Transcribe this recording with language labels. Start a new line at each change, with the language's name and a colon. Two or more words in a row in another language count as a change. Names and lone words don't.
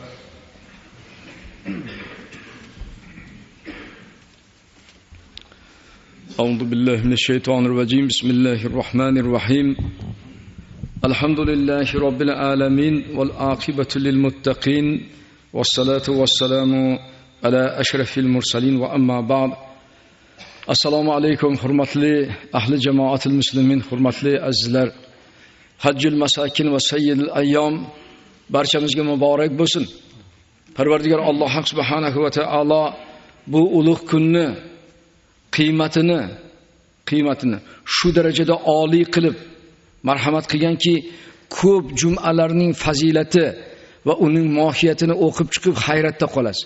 Arabic: أعوذ بالله من الشيطان الرجيم. بسم الله الرحمن الرحيم. الحمد لله رب العالمين والعاقبة للمتقين والصلاة والسلام على أشرف المرسلين وأما بعد. السلام عليكم
Uzbek: hurmatli ahli jamoatul muslimin, hurmatli azizlar.
Arabic: حج المساكين وسيد الأيام
Uzbek: barchamizga muborak bo'lsin. Parvardigor Alloh
Arabic: سبحانه وتعالى
Uzbek: bu ulug' kunni qiymatini shu darajada oliy qilib marhamat qilganki, ko'p jum'alarning fazilati va uning mohiyatini o'qib chiqib hayratda qolasiz.